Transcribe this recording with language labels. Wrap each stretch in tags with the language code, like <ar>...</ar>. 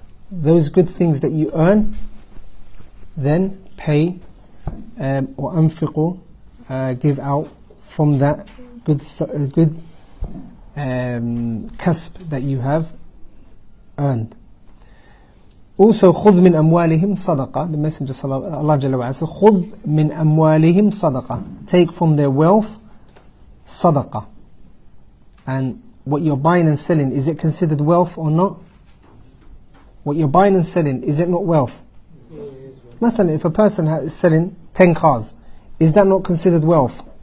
<en>Those good things that you earn, then pay or أنفقوا, give out from that good kasb that you have earned.</en> <ar>Also, خذ من أموالهم صدقة.</ar> <en>The Messenger Allah Jalla wa Ala said,</en> <ar>خذ من أموالهم صدقة.</ar> <en>Take from their wealth صدقة. And what you're buying and selling, is it considered wealth or not? What you're buying and selling, is it not wealth? مثلا, if a person is selling 10 cars, is that not considered wealth?</en>